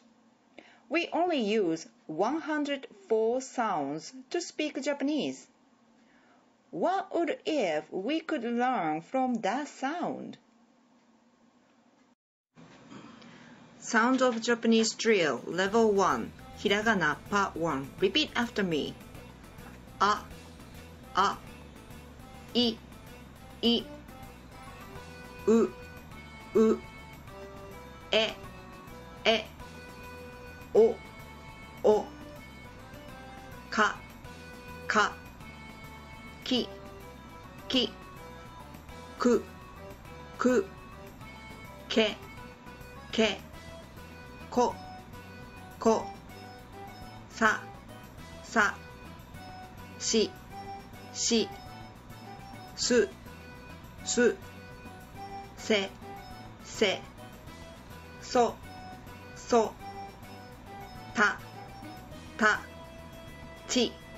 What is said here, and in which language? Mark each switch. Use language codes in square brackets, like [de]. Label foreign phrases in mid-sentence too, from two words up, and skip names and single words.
[en] We only use 104 sounds to speak Japanese. What would if we could learn from that sound? Sound of Japanese Drill Level 1 Hiragana Part 1 Repeat after me. [ja] A, I, U, E, O, Ka, Ki, Ku, Ke, Ko, Sa, Si, Su, Se, So, Ta, Chi,